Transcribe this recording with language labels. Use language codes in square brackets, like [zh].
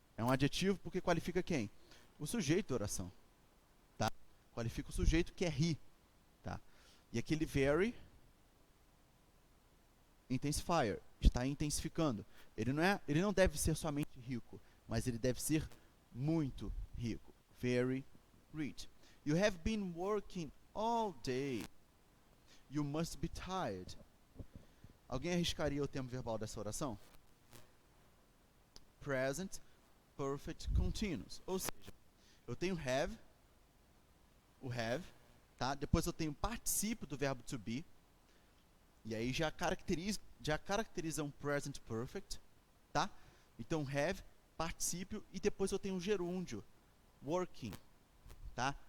[pt] É um adjetivo porque qualifica quem? O sujeito da oração. Tá? Qualifica o sujeito que é he. Tá? E aquele very, intensifier, está intensificando. Ele não deve ser somente rico, mas ele deve ser muito rico. [en] Very rich. You have been working all day. You must be tired. [pt] Alguém arriscaria o tempo verbal dessa oração? [en] Present Perfect Continuous. [pt] Ou seja, eu tenho have, o have, tá? Depois eu tenho o particípio do verbo to be, e aí já caracteriza um present perfect, tá? Então have, particípio, e depois eu tenho o gerúndio, working, tá?